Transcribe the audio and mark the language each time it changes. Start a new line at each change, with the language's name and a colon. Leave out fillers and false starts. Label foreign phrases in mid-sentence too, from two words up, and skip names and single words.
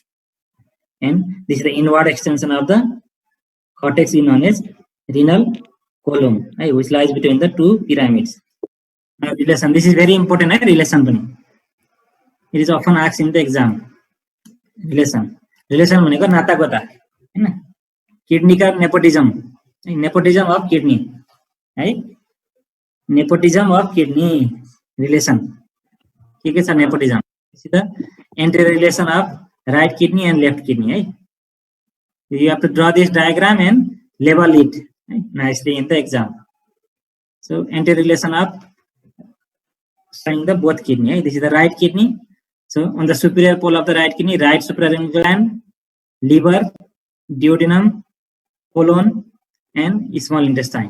English: And this is the inward extension of the cortex, is known as renal column, which lies between the 2 pyramids. Now relation, this is very important, relation. It is often asked in the exam.
Nepali: Relation भनेको नातागोता हैन, किडनी का नेपोटिज्म,
English: nepotism of kidney
Nepali: है,
English: nepotism of kidney
Nepali: रिलेसन के छ नेपोटिज्म, सीधा
English: anti relation of right kidney and left kidney
Nepali: है.
English: You have to draw this diagram and label it nicely in the exam. So anti-relation of showing the both kidney. This is the right kidney. So on the superior pole of the right kidney, right suprarenal gland, liver, duodenum, colon, and small intestine.